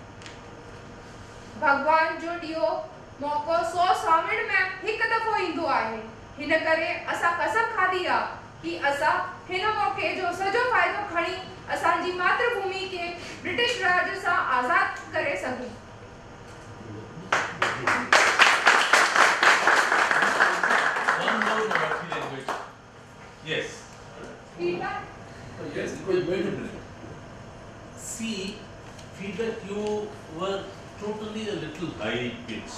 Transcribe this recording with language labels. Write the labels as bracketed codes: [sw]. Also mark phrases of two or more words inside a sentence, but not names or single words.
[sd] भगवान जो ॾियो मौक़ो 100 सावण में हिकु दफ़ो ईंदो आहे. हिन करे असां कसम खाधी आहे कि असां हिन मौक़े जो सॼो फ़ाइदो खणी असांजी मातृभूमि खे ब्रिटिश राज सां आज़ाद करे सघूं. [en] Yes. Feedback? Yes. Wait a minute. See, feedback, you were totally a little high pitch.